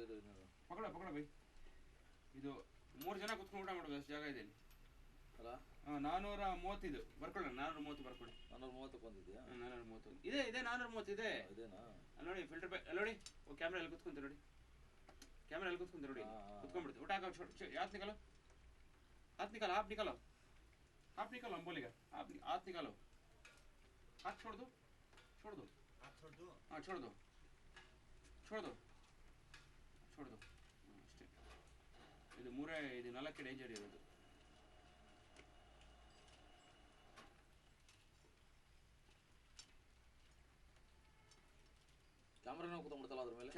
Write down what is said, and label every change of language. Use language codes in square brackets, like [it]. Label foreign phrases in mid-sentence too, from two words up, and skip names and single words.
[hi] पकड़ भाई [kn] ಇದು 3 ಜನ ಕುತ್ಕೊಂಡು ಊಟ ಮಾಡೋದು ಅಷ್ಟು ಜಾಗ ಇದೆ ಇಲ್ಲಿ ಅಲ್ಲ 430 ಇದು ಬರ್ಕೊಳ್ಳೋಣ 430 ಬರ್ಕೊಳ್ಳಿ 430 ಬಂದಿದ್ಯಾ 430 ಇದೆ 430 ಇದೆ ಇದೇನಾ ಅಲ್ಲಿ ನೋಡಿ ಫಿಲ್ಟರ್ ಅಲ್ಲಿ ನೋಡಿ ಕ್ಯಾಮ್ರಾ ಎಲ್ಲಿ ಕುತ್ಕೊಂತ ನೋಡಿ ಕುತ್ಕೊಂಡ್ಬಿಡ್ತು ಊಟ ಹಾಕೋ [hi] हाथ निकालो आप निकालो हम बोलेगा आप हाथ निकालो हाथ छोड़ दो हाँ छोड़ दो [kn] ಅಷ್ಟೇ ಇದು 4 ಡೇಂಜರ್ ಇರೋದು ಕ್ಯಾಮ್ರಾನ ಕೂತ್ಕೊಂಡ್ಬಿಡ್ತಲ್ಲ ಅದ್ರ ಮೇಲೆ